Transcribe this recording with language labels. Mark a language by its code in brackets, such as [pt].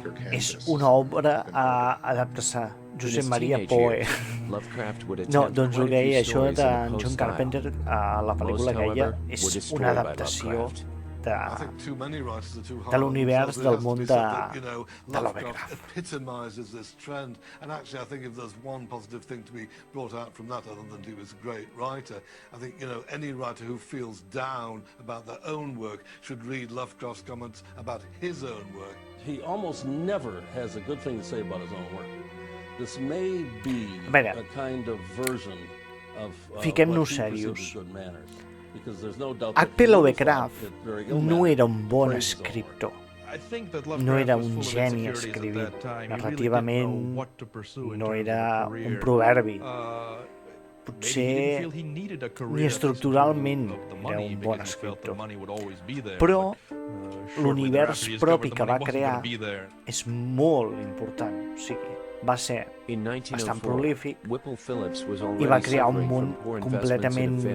[ca] És una obra adaptada a Josep Maria Poe. No, doncs el que deia això de John Carpenter a la pel·lícula que deia és una adaptació de l'univers del món de Lovecraft. [en] Epitomizes this trend, and actually I think if there's one positive thing to be brought out from that, other than he was a great writer, I think, any writer who feels down about their own work should read Lovecraft's comments about his own work. He almost never has a good thing to say about his own work. This may be a kind of version of what he considered good manners. [ca] H.P. Lovecraft no era un bon escriptor, no era un geni escrivint, narrativament no era un proverbi, potser ni estructuralment era un bon escriptor, però l'univers propi que va crear és molt important, o sigui, va ser bastant prolífic i va crear un món completament